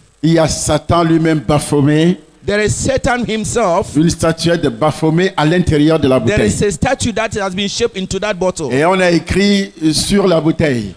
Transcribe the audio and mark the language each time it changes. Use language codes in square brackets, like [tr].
[fr] il y a Satan lui-même Baphomet, [en] there is Satan himself. [fr] une statuette de Baphomet à l'intérieur de la [en] There [fr] bouteille. [en] is a statue that has been shaped into that bottle. [fr] Et on a écrit sur la bouteille,